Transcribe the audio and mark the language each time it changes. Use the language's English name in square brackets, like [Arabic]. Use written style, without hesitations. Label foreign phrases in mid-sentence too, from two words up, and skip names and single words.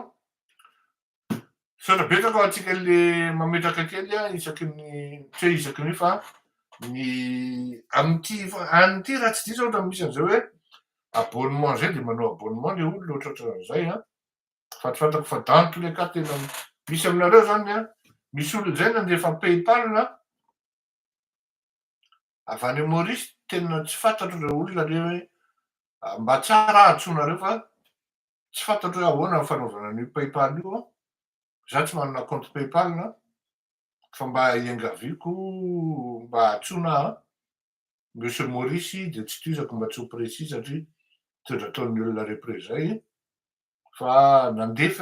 [Malagasy] Saotra betsaka antsika le mametraka kely isaky ny tsy hoe isaky ny fa ny amin'ity raha tsy diso ohatra misy an'izay hoe abonnement zay de manao abonnement le olona ohatrohatran'izay a. Fantako fa [French] dans tous les cas [Malagasy] tena misy aminareo zany a misy olona zay nandefa paypal na avy any Maurice tena tsy fantatro reo olona le hoe mba tsara ahatsonareo fa tsy fantatro hoe ahoana ny fanaovana an'io paypal io a. Za tsy manana compte paypal na fa mba iangaviako mba ahatsona aho monsieur Maurice de tsy toizako mba tsy ho précis satria toetra ataon'ny olona repre zay fa nandefa